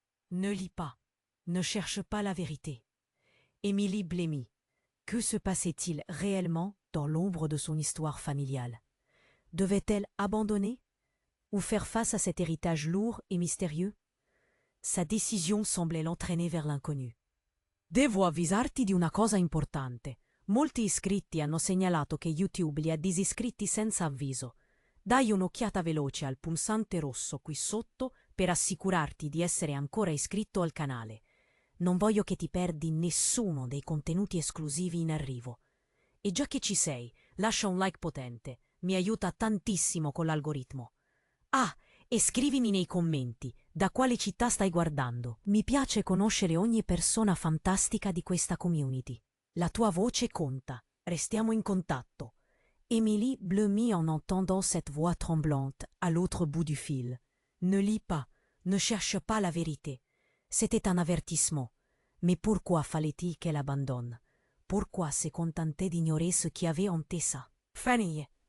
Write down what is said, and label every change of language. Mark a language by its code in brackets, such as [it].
[fr] Ne lis pas, ne cherche pas la vérité. Émilie blêmit. Que se passait-il réellement dans l'ombre de son histoire familiale? Devait-elle abandonner ou faire face à cet héritage lourd et mystérieux? Sa décision semblait l'entraîner vers l'inconnu. [it] Devo avvisarti di una cosa importante. Molti iscritti hanno segnalato che YouTube li ha disiscritti senza avviso. Dai un'occhiata veloce al pulsante rosso qui sotto per assicurarti di essere ancora iscritto al canale. Non voglio che ti perdi nessuno dei contenuti esclusivi in arrivo. E già che ci sei, lascia un like potente, mi aiuta tantissimo con l'algoritmo. Ah, e scrivimi nei commenti da quale città stai guardando. Mi piace conoscere ogni persona fantastica di questa community. La tua voce conta. Restiamo in contatto. [fr] Émilie blêmit en entendant cette voix tremblante à l'autre bout du fil. Ne lis pas, ne cherche pas la vérité. C'était un avertissement. Mais pourquoi fallait-il qu'elle abandonne? Pourquoi se contentait d'ignorer ce qu'il y avait en Tessa? Fanny.